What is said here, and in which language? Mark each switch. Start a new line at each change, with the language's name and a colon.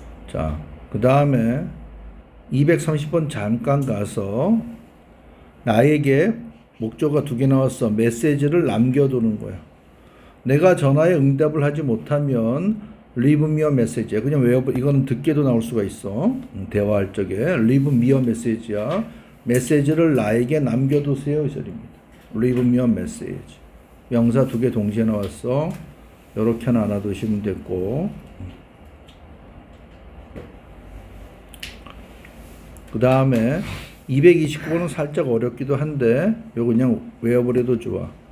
Korean: 자, 그 다음에 230번 잠깐 가서 나에게 목적어가 2개 나왔어. 메시지를 남겨두는 거야. 내가 전화에 응답을 하지 못하면
English: leave me a message
Korean: 야. 그냥 외워보. 이거는 듣게도 나올 수가 있어. 대화할 적에
English: leave me a message야.
Korean: 메시지를 나에게 남겨두세요 이 소리입니다.
English: leave me a message.
Korean: 명사 2개 동시에 나왔어. 요렇게 하나 놔두시면 됐고. 그 다음에 229번은 살짝 어렵기도 한데 요거 그냥 외워버려도 좋아.